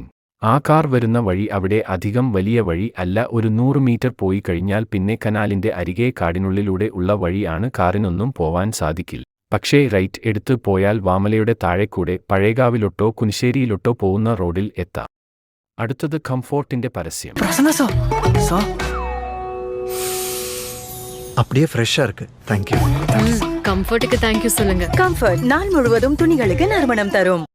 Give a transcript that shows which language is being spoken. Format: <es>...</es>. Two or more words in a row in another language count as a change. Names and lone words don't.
<ml>ആ കാർ വരുന്ന വഴി അവിടെ അധികം വലിയ വഴി അല്ല. ഒരു 100 മീറ്റർ പോയി കഴിഞ്ഞാൽ പിന്നെ കനാലിന്റെ അരികെ കാടിനുള്ളിലൂടെ ഉള്ള വഴിയാണ്. കാറിനൊന്നും പോവാൻ സാധിക്കില്ല. പക്ഷേ റൈറ്റ് എടുത്ത് പോയാൽ വാമലയുടെ താഴെക്കൂടെ പഴയകാവിലോട്ടോ കുനിശ്ശേരിയിലോട്ടോ പോകുന്ന റോഡിൽ എത്താം. അടുത്തത് കംഫോർട്ടിന്റെ പരസ്യം.</ml> <ta>அப்படியே ஃப்ரெஷ்ஷா இருக்கு. தேங்க்யூ. கம்ஃபர்ட்டுக்கு தேங்க்யூ சொல்லுங்க. கம்ஃபர்ட் நாள் முழுவதும் துணிகளுக்கு நறுமணம் தரும்.</ta>